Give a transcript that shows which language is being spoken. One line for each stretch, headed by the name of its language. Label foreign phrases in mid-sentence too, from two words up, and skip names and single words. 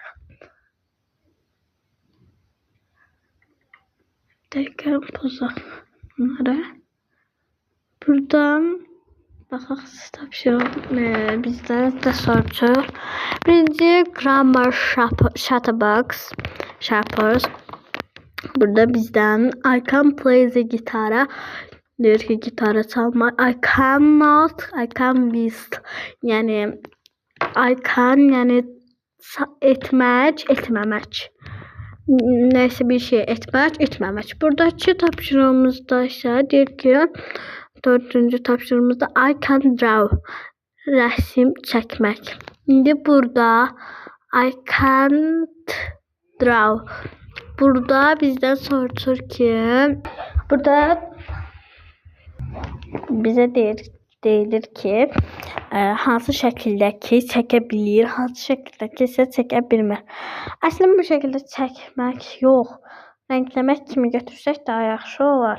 Azerbaijani: Bir dəqiqə pozaq bunları. Buradan baxaq tapşırıq bizdə də soruşur. Birinci
English: grammar shapers.
Azerbaijani: Burada bizdən
English: I can play the guitar.
Azerbaijani: Deyir ki gitarı çalmaq.
English: I cannot, I can whist.
Azerbaijani: Yəni
English: I can
Azerbaijani: yəni etmək, etməmək. Nəsə bir şey etmək, etməmək. Buradakı tapşırığımızda isə deyir ki dördüncü tapşırığımızda
English: I can draw.
Azerbaijani: Rəsm çəkmək. İndi burada
English: I can't draw.
Azerbaijani: Burada bizdən soruşur ki, burada bizə deyilir ki, hansı şəkildə ki çəkə bilir, hansı şəkildə ki isə çəkə bilmir. Əslində bu şəkildə çəkmək yox, rəngləmək kimi götürsək daha yaxşı olar.